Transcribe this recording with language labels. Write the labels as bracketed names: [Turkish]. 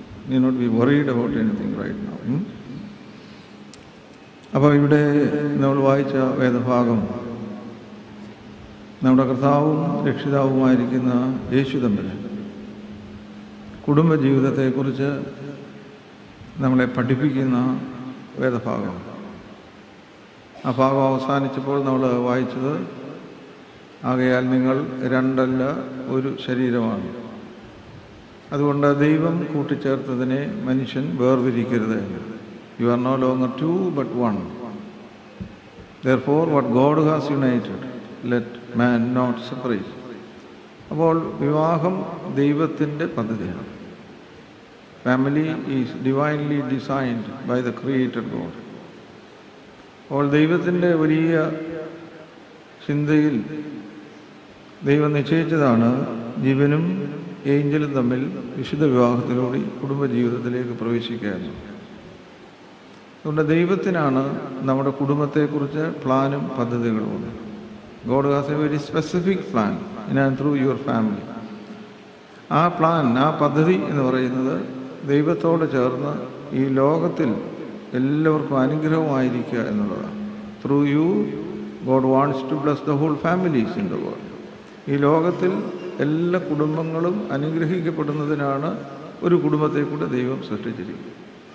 [English] You need not be worried about anything right now. [Malayalam] അപ്പോൾ ഇവിടെ നമ്മൾ വായിച്ച വേദഭാഗം നമ്മുടെ കർത്താവും രക്ഷിതാവുമായിരിക്കുന്ന യേശു തമ്പുരാൻ കുടുംബജീവിതത്തെക്കുറിച്ച് നമ്മളെ പഠിപ്പിക്കുന്ന വേദഭാഗം. ആ ഭാഗം അവസാനിച്ചപ്പോൾ നമ്മൾ വായിച്ചത്, ആകയാൽ നിങ്ങൾ രണ്ടല്ല ഒരു ശരീരമാണ്, അതുകൊണ്ട് ദൈവം കൂട്ടിച്ചേർത്തതിനെ മനുഷ്യൻ വേർതിരിക്കരുത്. [English] You are no longer two but one. Therefore what God has united, let man not separate. [Malayalam] അപ്പോൾ വിവാഹം ദൈവത്തിൻ്റെ പദ്ധതിയാണ്. [English] Family is divinely designed by the Creator God. [Malayalam] അപ്പോൾ ദൈവത്തിൻ്റെ വലിയ ചിന്തയിൽ ദൈവം നിശ്ചയിച്ചതാണ് ജീവനും ഏഞ്ചലും തമ്മിൽ വിശുദ്ധ വിവാഹത്തിലൂടെ കുടുംബജീവിതത്തിലേക്ക് പ്രവേശിക്കുക. അതുകൊണ്ട് ദൈവത്തിനാണ് നമ്മുടെ കുടുംബത്തെക്കുറിച്ച് പ്ലാനും പദ്ധതികളും. [English] God has a very specific plan in and through your family. [Malayalam] ആ പ്ലാൻ, ആ പദ്ധതി എന്ന് പറയുന്നത് ദൈവത്തോട് ചേർന്ന് ഈ ലോകത്തിൽ എല്ലാവർക്കും അനുഗ്രഹമായിരിക്കുക എന്നുള്ളതാണ്. [English] Through you God wants to bless the whole families in the world. [Malayalam] ഈ ലോകത്തിൽ എല്ലാ കുടുംബങ്ങളും അനുഗ്രഹിക്കപ്പെടുന്നതിനാണ് ഒരു കുടുംബത്തെ കൂടെ ദൈവം സൃഷ്ടിച്ചിരിക്കുന്നത്.